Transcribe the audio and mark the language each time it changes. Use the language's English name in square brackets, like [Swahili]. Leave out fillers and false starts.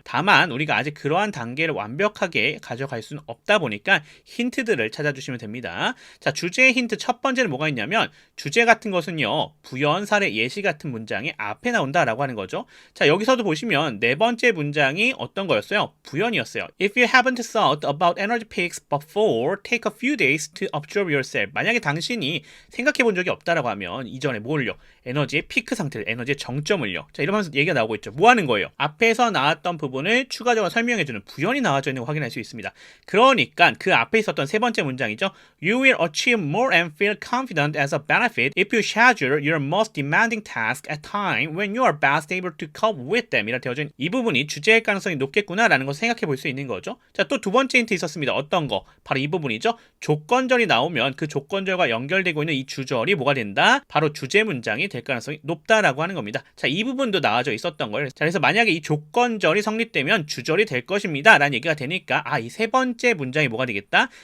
[Korean] 다만 우리가 아직 그러한 단계를 완벽하게 가져갈 수는 없다 보니까 힌트들을 찾아주시면 됩니다. 자, 주제의 힌트 첫 번째는 뭐가 있냐면 주제 같은 것은요. 부연, 사례, 예시 같은 문장이 앞에 나온다라고 하는 거죠. 자, 여기서도 보시면 네 번째 문장이 어떤 거였어요? 부연이었어요. [English] If you haven't thought about energy peaks before, take a few days to observe yourself. [Korean] 만약에 당신이 생각해 본 적이 없다라고 하면 이전에 뭘요? 에너지의 피크 상태를, 에너지의 정점을요. 자, 이러면서 얘기가 나오고 있죠. 뭐 하는 거예요? 앞에서 나왔던 부분을 추가적으로 설명해주는 부연이 나와져 있는 거 확인할 수 있습니다. 그러니까 그 앞에 있었던 세 번째 문장이죠. [English] You will achieve more and feel confident as a benefit if you schedule your most demanding task at time when you are best able to cope with them. [Korean] 이라 되어진 이 부분이 주제일 가능성이 높겠구나라는 것을 생각해 볼 수 있는 거죠. 자, 또 두 번째 힌트 있었습니다. 어떤 거? 바로 이 부분이죠. 조건절이 나오면 그 조건절과 연결되고 있는 이 주절이 뭐가 된다? 바로 주제 문장이 될 가능성이 높다라고 하는 겁니다. 자, 이 부분도 나와져 있었던 거예요. 자, 그래서 만약에 이 조건절이 성립되면 주절이 될 것입니다 라는 얘기가 되니까 이 세 번째 문장이 뭐가 되겠다?